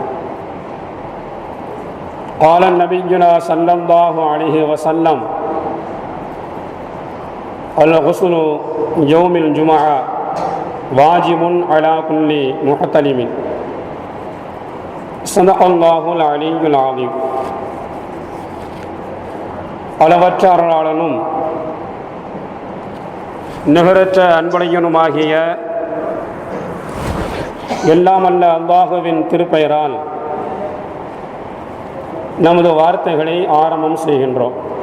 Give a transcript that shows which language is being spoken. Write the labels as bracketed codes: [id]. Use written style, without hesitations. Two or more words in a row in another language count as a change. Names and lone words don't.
[ar] قال نبينا صلى الله عليه وسلم: الغسل يوم الجمعة واجب على كل محتلم. صدق الله العلي العظيم. [ta] அளவற்ற அருளாளனும் நிகரற்ற அன்புடையனுமாகிய எல்லாம் அல்ல அல்லாஹுவின் திருப்பெயரால் நமது வார்த்தைகளை ஆரம்பம் செய்கின்றோம்.